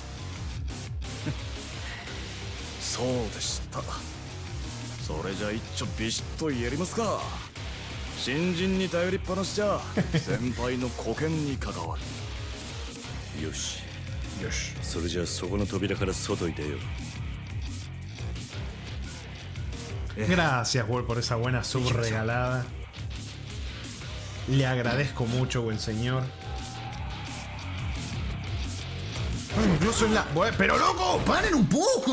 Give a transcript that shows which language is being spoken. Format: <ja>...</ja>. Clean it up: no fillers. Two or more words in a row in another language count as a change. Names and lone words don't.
<ja>そうでした。それじゃ一丁ビシッとやりますか。新人に頼りっぱなしじゃ先輩の沽券に関わる。よし。よし。それじゃあそこの扉から外に出よう。</ja> <es>Gracias, Wol, por esa buena sub regalada. Le agradezco mucho, buen señor. Incluso en la. Pero loco, paren un poco.</es>